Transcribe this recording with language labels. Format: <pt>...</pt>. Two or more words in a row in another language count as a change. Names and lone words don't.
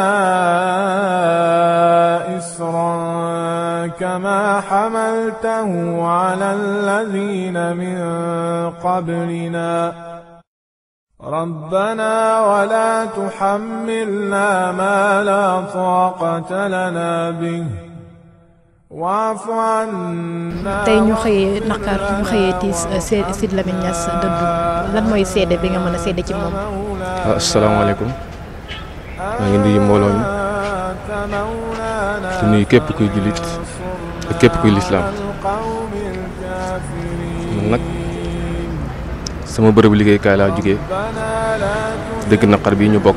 <ar>إصرا كما حملته على الذين من قبلنا ربنا ولا تحملنا ما لا طاقة لنا به واعف عنا</ar> <wo>tey ñu xëyee naqar ñu xëyee tiis Sidy Lamine Niass dëddu lan mooy seede bi nga mën a seede ci moom. asalaamaaleykum maa ngi nuyu mbooloo mi di nuyu képp kuy jullit ak képp kuy lislaam man nag sama bërëbu liggéeykaay laa jógee dëgg naqar bi ñu bokk</wo>